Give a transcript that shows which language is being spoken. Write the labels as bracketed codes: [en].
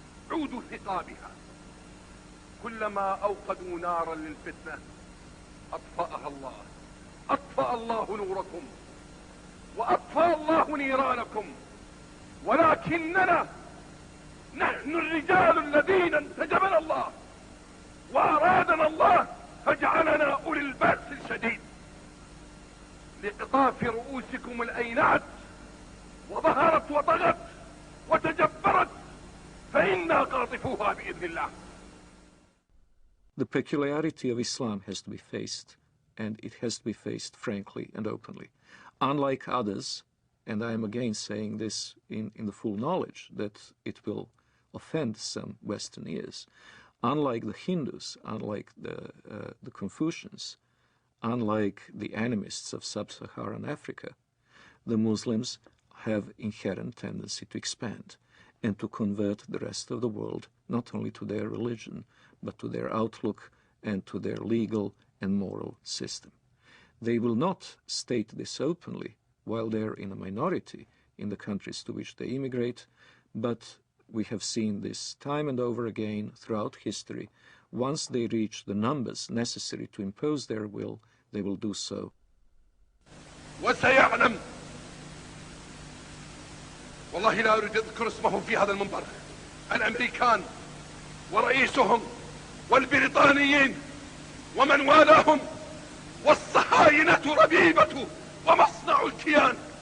[ar] عود ثقابها كلما أوقدوا نارا للفتنة أطفأها الله أطفأ الله نوركم وأطفأ الله نيرانكم ولكننا نحن الرجال الذين انتجبنا الله وأرادنا الله فجعلنا أولي البأس الشديد لقطاف رؤوسكم الأينعت وظهرت وطغت وتجبرت فإنا قاطفوها بإذن الله. [en] The peculiarity of Islam has to be faced, and it has to be faced frankly and openly. Unlike others, and I am again saying this in the full knowledge that it will offend some Western ears, unlike the Hindus, unlike the Confucians, unlike the animists of sub-Saharan Africa, the Muslims have inherent tendency to expand and to convert the rest of the world not only to their religion, but to their outlook and to their legal and moral system. They will not state this openly while they're in a minority in the countries to which they immigrate, but we have seen this time and over again throughout history. Once they reach the numbers necessary to impose their will, they will do so. [ar] وسيعلم والله لا أريد أذكر اسمهم في هذا المنبر الأمريكان ورئيسهم والبريطانيين ومن والاهم والصهاينة ربيبة ومصنع الكيان.